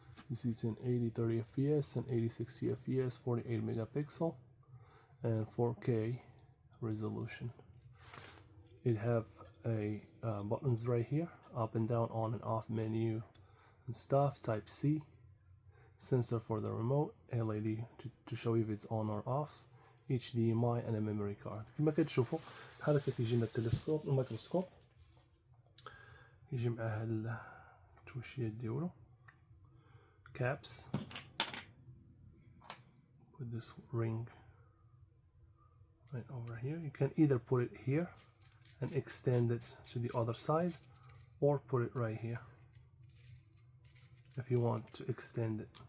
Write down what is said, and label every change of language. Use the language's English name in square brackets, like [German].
[English] You see it's in 80 30 fps and 80 60 fps, 48 megapixel and 4K resolution. It have a buttons right here, up and down, on and off menu and stuff, type C, sensor for the remote, LED to show if it's on or off, HDMI and a memory card. [Arabic] كما كتشوفوا بحال هكا كيجي لنا التلسكوب الميكروسكوب، يجي معاه التوشيات ديالو caps. [English] Put this ring right over here. You can either put it here and extend it to the other side, or put it right here if you want to extend it.